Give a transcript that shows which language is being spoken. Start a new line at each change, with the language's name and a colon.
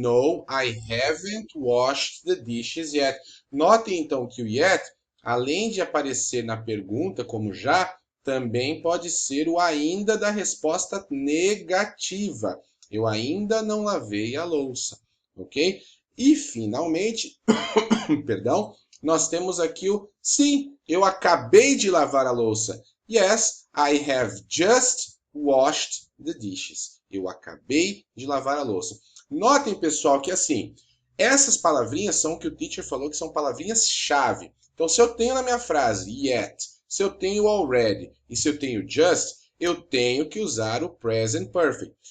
English: No, I haven't washed the dishes yet.
Portuguese: Notem então que o yet, além de aparecer na pergunta como já, também pode ser o ainda da resposta negativa. Eu ainda não lavei a louça, ok? E finalmente, perdão, nós temos aqui o sim, eu acabei de lavar a louça.
English: Yes, I have just washed the dishes.
Portuguese: Eu acabei de lavar a louça. Notem, pessoal, que assim, essas palavrinhas são o que o teacher falou que são palavrinhas-chave. Então, se eu tenho na minha frase yet, se eu tenho already e se eu tenho just, eu tenho que usar o present perfect.